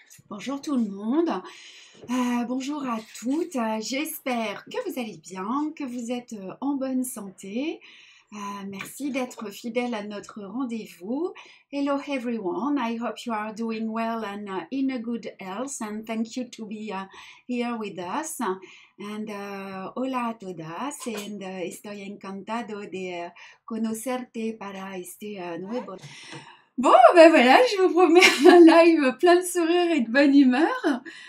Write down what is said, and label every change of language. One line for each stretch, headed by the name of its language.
French: Bonjour tout le monde, bonjour à toutes, j'espère que vous allez bien, que vous êtes en bonne santé. Merci d'être fidèle à notre rendez-vous.
English: Hello everyone, I hope you are doing well and in a good health, and thank you to be here with us.
Spanish: And hola a todas, and estoy encantado de conocerte para este nuevo.
French: Bon, ben voilà, je vous promets un live plein de sourires et de bonne humeur.